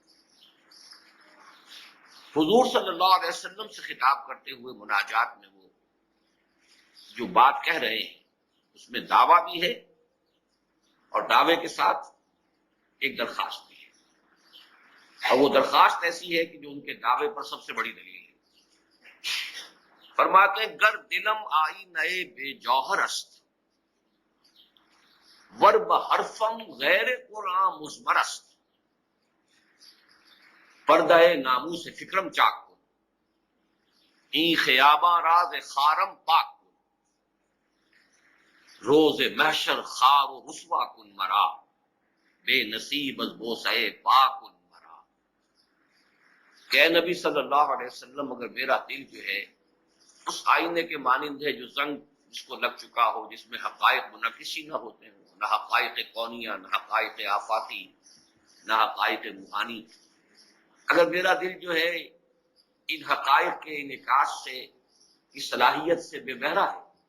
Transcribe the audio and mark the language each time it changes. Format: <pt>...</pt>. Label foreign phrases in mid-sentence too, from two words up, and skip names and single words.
<ur>حضور</ur> <ar>صلی اللہ علیہ وسلم</ar> <ur>سے خطاب کرتے ہوئے مناجات میں وہ جو بات کہہ رہے ہیں، اس میں دعویٰ بھی ہے اور دعوے کے ساتھ ایک درخواست بھی ہے، اور وہ درخواست ایسی ہے کہ جو ان کے دعوے پر سب سے بڑی دلیل ہے۔ فرماتے ہیں</ur> <fa>گر دلم آئی نئے بے جوہر است، ور بحرفم غیر قرآن مزمر است، پردہ نامو سے فکرم چاک کن، این خیاباں راز خارم پاک کن، روز محشر خار و رسوا کن مرا، بے نصیب از بوسہ پاک کن مرا۔</fa> <ur>کہ نبی</ur> <ar>صلی اللہ علیہ وسلم،</ar> <ur>اگر میرا دل جو ہے اس آئینے کے مانند ہے جو زنگ جس کو لگ چکا ہو، جس میں حقائق منعکسی نہ ہوتے ہوں، نہ حقائق کونیہ، نہ حقائق آفاتی، نہ حقائق روحانی، اگر میرا دل جو ہے ان حقائق کے انعکاس سے، اس صلاحیت سے بے بہرا ہے،</ur>